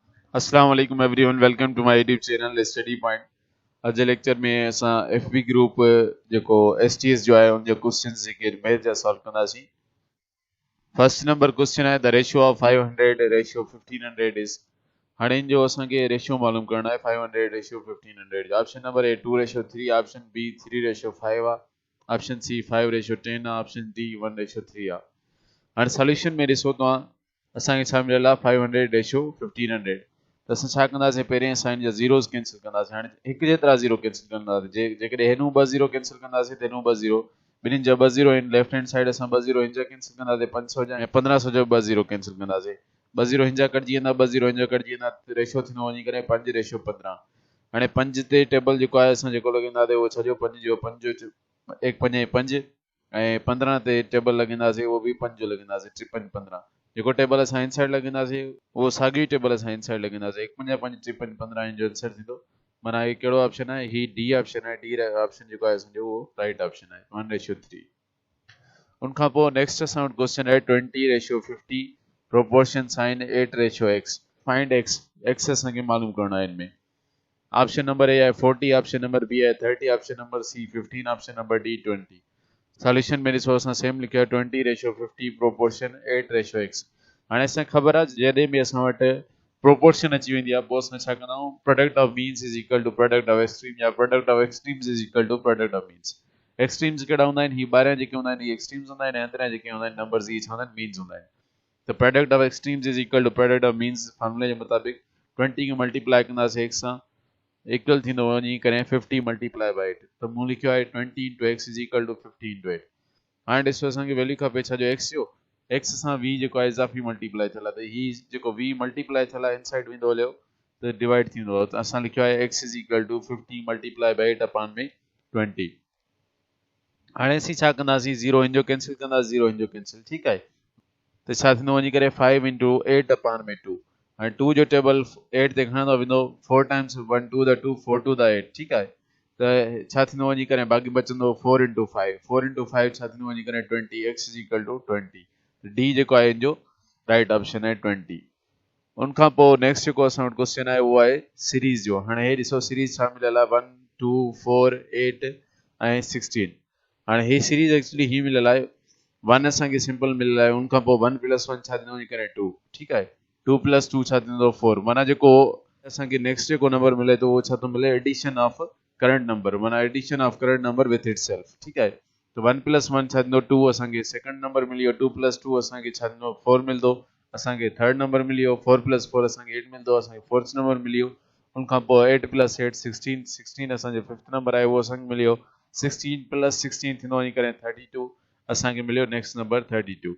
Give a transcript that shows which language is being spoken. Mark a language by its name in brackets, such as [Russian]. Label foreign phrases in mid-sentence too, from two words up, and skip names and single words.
[Arabic] السلام عليكم [English] everyone, welcome to my YouTube channel Study Point. [Sindhi] अॼु जे लेक्चर में असां [English] FB group [Sindhi] जेको एसटीएस जो आहे उन जो क्वेश्चंस जेके मैथ जा सॉल्व कंदासीं। [English] first number question आहे the ratio of 500 ratio 1500 is। [Sindhi] हाणे इन जो असांखे रेशियो मालूम करणो आहे 500 रेशियो 1500 जो। [English] option number A 2:3, option B 3:5 आहे, option C 5:10 आहे, option D 1:3 आहे। [Sindhi] हाणे सॉल्यूशन में ॾिसो तव्हां, असांखे छा मिलियल आहे 500:1500। त असां छा कंदासीं, पहिरें असां इन जा [English] zeros cancel [Sindhi] कंदासीं। हाणे हिकु जेतिरा [English] zero cancel [Sindhi] कंदासीं, जेकॾहिं हिनूं ॿ [English] zero cancel [Sindhi] कंदासीं त हिनूं ॿ ज़ीरो, ॿिन्हिनि जा ॿ ज़ीरो आहिनि, [English] left hand side [Sindhi] असां ॿ ज़ीरो हिन जा कैंसिल कंदासीं 500 जा, ऐं 1500 जो ॿ [English] zero cancel [Sindhi] कंदासीं। ॿ ज़ीरो हिन जा कटिजी वेंदा, ॿ ज़ीरो हिन जा कटिजी वेंदा, रेशियो थींदो वञी करे 5:15। हाणे 5 ते टेबल जेको आहे असां जेको लॻाईंदासीं उहो छॾियो 5 जो 5 1 5 5, ऐं 15 ते टेबल लॻाईंदासीं उहो बि 5 जो लॻाईंदासीं, 3 5 15। जेको टेबल असां इनसाइड लॻाईंदासीं उहो साॻी टेबल असां इनसाइड लॻाईंदासीं, 1 5 5 3 5 15 जो आंसर थींदो। माना ही कहिड़ो ऑप्शन आहे, ही [English] D option [Sindhi] आहे। [English] D option [Sindhi] जेको आहे असांजो उहो [English] right option [Sindhi] आहे, 1:3। उनखां पोइ नेक्स्ट असां वटि क्वेश्चन आहे 20:50 [English] proportion sign [Sindhi] 8:x। फाइंड x, x असांखे मालूम करणो आहे इनमें। [English] option number A आहे 40, option number B आहे 30, option number C 15, option number D 20। [Sindhi] सॉल्यूशन में ॾिसो असां सेम लिखियो आहे 20:50 प्रोपोर्शन 8:x। हाणे असांखे ख़बर आहे जॾहिं बि असां वटि प्रोपोर्शन अची वेंदी आहे पोइ असां छा कंदा आहियूं, [English] product of means is equal to product of extreme, या product of extremes is equal to product of means। [Sindhi] एक्सट्रीम्स कहिड़ा हूंदा आहिनि, ही ॿाहिरियां जेके हूंदा आहिनि ही एक्सट्रीम्स हूंदा आहिनि, ऐं अंदरियां जेके हूंदा आहिनि नंबर्स ही छा हूंदा आहिनि, मीन्स हूंदा आहिनि। त [English] product of extremes is equal to product of means [Sindhi] फॉर्मूले जे मुताबिक़ 20 खे मल्टीप्लाई कंदासीं x सां, इक्वल थींदो वञी करे 50 [English] multiply by [Sindhi] 8। त मूं लिखियो आहे 20 into x [English] is equal to [Sindhi] 50 into 8। हाणे ॾिसो असांखे वैल्यू खपे छा जो x जो, x सां v जेको आहे इज़ाफ़ी मल्टीप्लाई थियल आहे, त ही जेको v मल्टीप्लाई थियल आहे इनसाइड वेंदो हलियो त डिवाइड थींदो, त असां लिखियो आहे x [English] is equal to [Sindhi] 50 [English] multiply by [Sindhi] 8 अपॉन में 20। हाणे असीं छा कंदासीं, 0 हिन जो कैंसिल कंदासीं, 0 हिन जो कैंसिल, ठीकु आहे। त छा थींदो वञी करे 5 into 8 अपॉन में 2। हाणे 2 जो टेबल 8 ते खणंदो वेंदो, 4 times 1 2 the 2 4 2 the 8, ठीकु आहे। त छा थींदो वञी करे बाक़ी बचंदो 4 into 5, 4 into 5 छा थींदो वञी करे 20, [English] x is equal to 20. [Sindhi] डी जेको आहे हिन जो [English] right option [Sindhi] आहे 20। उनखां पोइ नेक्स्ट जेको असां वटि क्वेश्चन आहे उहो आहे सीरीज़ जो। हाणे हे ॾिसो सीरीज़ छा मिलियल आहे 1 2 4 8 ऐं 16। हाणे ही सीरीज़ एक्चुअली ही मिलियल आहे 1 असांखे सिंपल मिलियल आहे, उनखां पोइ 1 + 1 छा थींदो वञी करे 2, ठीकु आहे। 2 + 2 छा थींदो 4। माना जेको असांखे नेक्स्ट जेको नंबर मिले थो उहो छा थो मिले, [English] addition of current number, [Sindhi] माना [English] addition of current number with itself, [Sindhi] ठीकु आहे। त 1 + 1 छा थींदो 2, असांखे [English] second number [Sindhi] मिली वियो। 2 + 2 असांखे छा थींदो 4 मिलंदो, असांखे [English] third number [Sindhi] मिली वियो। 4 + 4 असांखे 8 मिलंदो, असांखे [English] fourth number [Sindhi] मिली वियो। उनखां पोइ 8 + 8 16, 16 असांजो [English] fifth number [Sindhi] आहे उहो असांखे मिली वियो। 16 + 16 थींदो वञी करे 32, असांखे मिलियो [English] next number [Sindhi] 32।